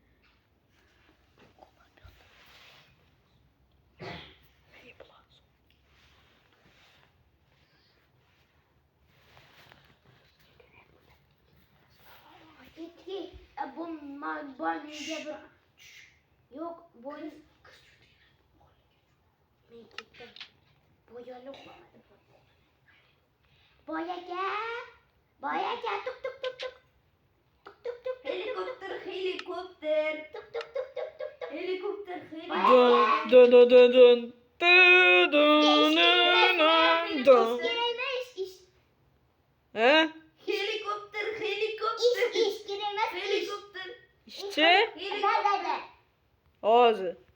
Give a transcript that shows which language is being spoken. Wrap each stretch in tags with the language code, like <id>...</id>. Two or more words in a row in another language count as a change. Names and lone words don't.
<tr>Gitki. Bu boynuzca bir... Yok boynuz... Ben gittim. Boyalı Boyacı. Boyacı tuk tuk tuk tuk. Tuk tuk tuk tuk. Helikopter, helikopter. Tuk tuk tuk tuk tuk tuk. Helikopter, Dön dön dön dön dön. Dön dön dön dön. Girilmez iş. He? helikopter, helikopter. İş girilmez iş. Helikopter. İşte Nerede? ağzı.</tr>